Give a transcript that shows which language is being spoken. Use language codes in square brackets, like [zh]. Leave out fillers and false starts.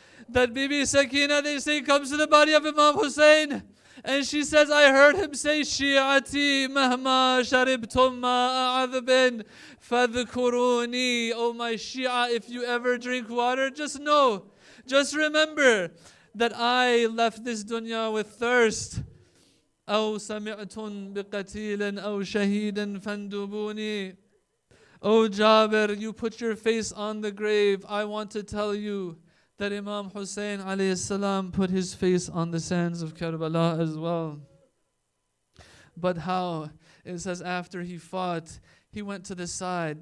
[en] That Bibi Sakina, they say, comes to the body of Imam Hussein, and she says, I heard him say, [ar] "Shi'ati mahma sharibtum ma'a adhbin fadhkuruni." [en] Oh my Shia, if you ever drink water, just know, just remember that I left this dunya with thirst. [ar] أو سمعتم بقتيل أو شهيد فاندبوني. [en] Oh Jabir, you put your face on the grave. I want to tell you that Imam Hussain alayhi salam put his face on the sands of Karbala as well. But how? It says after he fought, he went to the side.